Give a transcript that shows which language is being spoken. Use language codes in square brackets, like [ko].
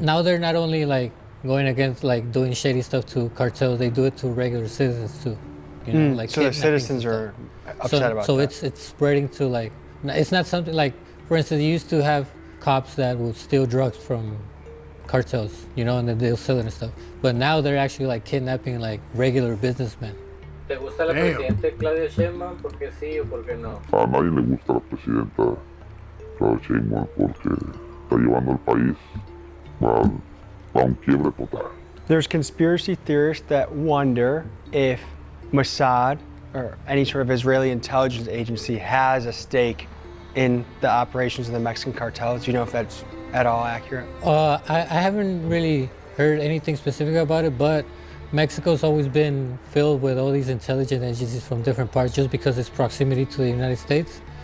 [en] Now they're not only like going against like doing shady stuff to cartels, they do it to regular citizens too. You know, like so the citizens are upset about that. So it's spreading to like, it's not something like, for instance, you used to have cops that would steal drugs from cartels, you know, and then they'll sell it and stuff. But now they're actually like kidnapping like regular businessmen. [es] ¿Te gusta la presidenta Claudia Sheinbaum? ¿Por qué sí o por qué no? A nadie le gusta la presidenta Claudia Sheinbaum porque está llevando el país a un quiebre total. [en] There's conspiracy theorists that wonder if Mossad or any sort of Israeli intelligence agency has a stake in the operations of the Mexican cartels. Do you know if that's at all accurate? I haven't really heard anything specific about it, but Mexico's always been filled with all these intelligence agencies from different parts just because its proximity to the United States.